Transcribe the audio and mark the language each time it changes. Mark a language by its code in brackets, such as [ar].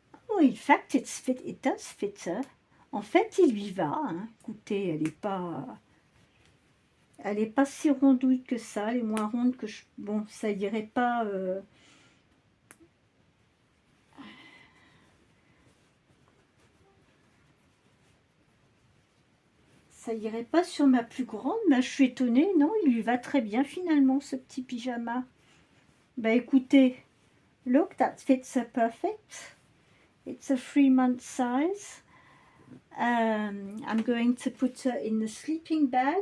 [en] Oh, in fact, it does fit her. [fr] En fait, il lui va. Hein. Écoutez, elle est pas si rondouille que ça. Elle est moins ronde que bon, ça irait pas. Ça irait pas sur ma plus grande, mais je suis étonnée. Non, il lui va très bien finalement ce petit pyjama. Bah écoutez, [en] look, that fits her perfect. It's a 3-month size. I'm going to put her in the sleeping bag.